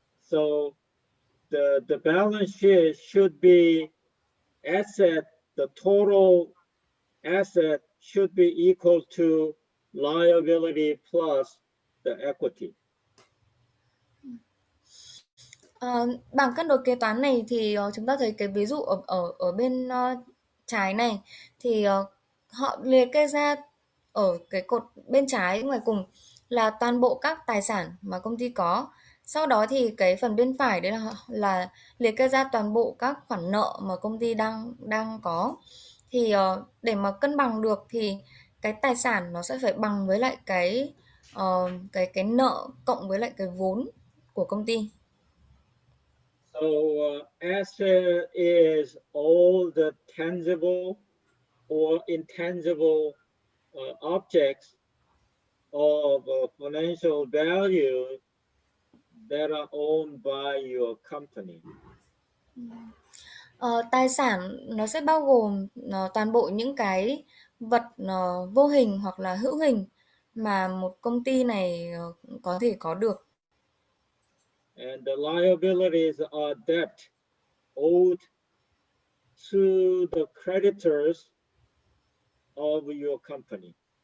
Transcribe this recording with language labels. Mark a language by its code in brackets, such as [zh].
[en] So the balance sheet should be asset, the total asset should be equal to liability plus the equity. [vi] Bảng cân đối kế toán này thì chúng ta thấy cái ví dụ ở bên trái này thì họ liệt kê ra ở cái cột bên trái ngoài cùng là toàn bộ các tài sản mà công ty có. Sau đó thì cái phần bên phải đấy là liệt kê ra toàn bộ các khoản nợ mà công ty đang có. Thì để mà cân bằng được thì cái tài sản nó sẽ phải bằng với lại cái nợ cộng với lại cái vốn của công ty. [en] So asset is all the tangible or intangible objects of financial value that are owned by your company. [vi] Tài sản nó sẽ bao gồm toàn bộ những cái vật vô hình hoặc là hữu hình mà một công ty này có thể có được. [en] And the liabilities are debt owed to the creditors of your company.